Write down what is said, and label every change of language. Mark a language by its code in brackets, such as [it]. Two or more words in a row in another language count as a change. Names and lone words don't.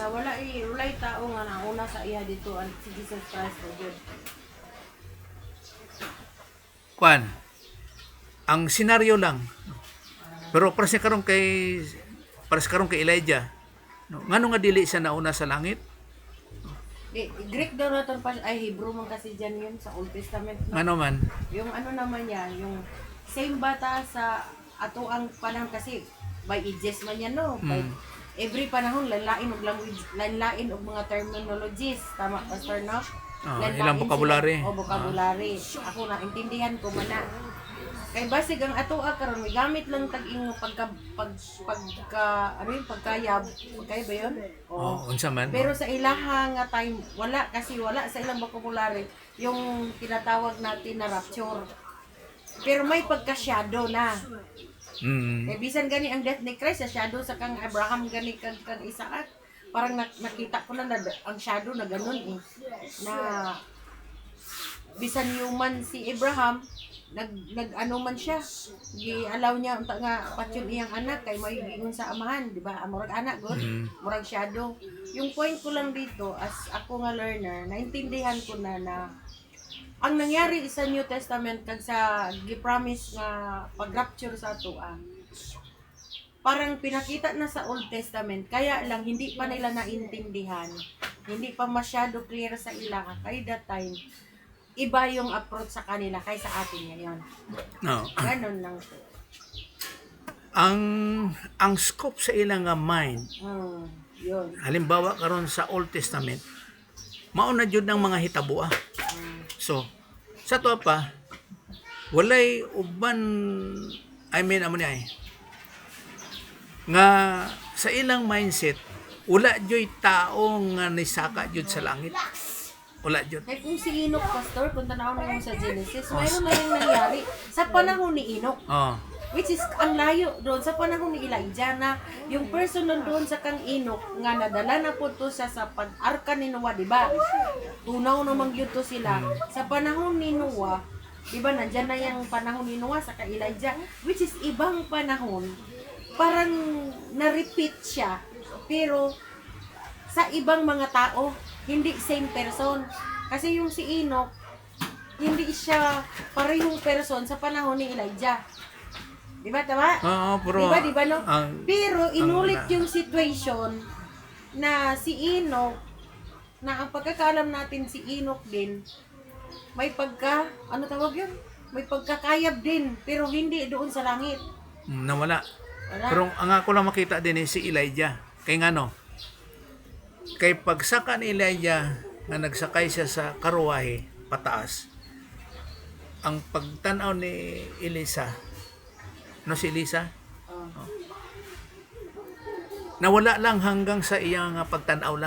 [ceb] Walay tao nga nauna sa iya dito ang si Jesus Christ o Dios. Ang senaryo lang. Pero para sa karon kay Elijah, no? Ngano nga dili siya nauna sa langit? [tl] Greek daw na ito, Hebrew man kasi dyan yun sa [en] Old Testament. [tl] No? [ceb] Ngano man? [tl] Yung ano naman yan, yung same bata sa ato ang panahon kasi [en] by ages [tl] man yan, no? [ceb] every panahon lanlain og language, lanlain og mga terminologies, tama pastor no? Ilang vocabulary. O vocabulary. Ako na intindihan ko man na. Kay basig ang atoa karon may gamit lang tag-ing pagka ano yung pagkayab. [tl] Pagkaya ba yun? [ceb] Unsa man. Pero sa ilaha nga time wala kasi wala sa ilang vocabulary [tl] yung tinatawag natin na rapture. [ceb] Pero may pagka-shadow na. Eh bisan gani ang death ni Christ sa shadow sa kang Abraham gani kang Isaac. [tl] Parang nakita ko na ang shadow na ganun eh. [ceb] Na bisan human si Abraham nag-ano man siya. Gi-allow niya unta nga patyon iyang anak kay may giingon sa amahan, di ba? Murag anak god, murag shadow. Yung point ko lang dito as ako nga learner, naintindihan ko na ang nangyari sa New Testament kag sa gi-promise nga pag-rapture sa atoa. [tl] Parang pinakita na sa Old Testament, kaya lang hindi pa nila naintindihan. Hindi pa masyado clear sa ila kay [en] that time. [tl] Iba yung approach sa kanila kaysa atin ngayon. No. Ganon lang po. [ceb] Ang scope sa ilang nga mind, [tl] Yun. [ceb] halimbawa karon sa Old Testament, mao na jud ng mga hitabo. So, sa to pa, walay uban, amo ni ay, nga sa ilang mindset, wala jud tao nga nisaka jud sa langit. Wala jud. [tl] Kaya kung si Enoch, Pastor, kung tanawin mo sa Genesis, mayroon na rin nangyari sa panahon ni Enoch. [en] Which is, [tl] ang layo doon sa panahon ni Elijah na yung person doon sa kang Enoch nga nadala na po to sa pag-arka ni Noah, di ba? Tunaw namang yun to sila. Sa panahon ni Noah, di ba, nandyan na yung panahon ni Noah sa kang Elijah, [en] which is [tl] ibang panahon, parang na-repeat siya. Pero, sa ibang mga tao, hindi same person. Kasi yung si Enoch, hindi siya parehong person sa panahon ni Elijah. Di ba, tama? Pero di ba, no? Pero inulit yung situation na si Enoch, na ang pagkakaalam natin si Enoch din, may ano tawag yun? May pagkakayab din, pero hindi doon sa langit. Nawala. Wala. [ceb] Pero ang ako lang makita din si Elijah. Kay ngano? Kay pagsaka ni Elijah nga nagsakay siya sa karuwahe pataas, ang pagtanaw ni Elisa, si Elisa, nawala lang hanggang sa iyang pagtanaw lang.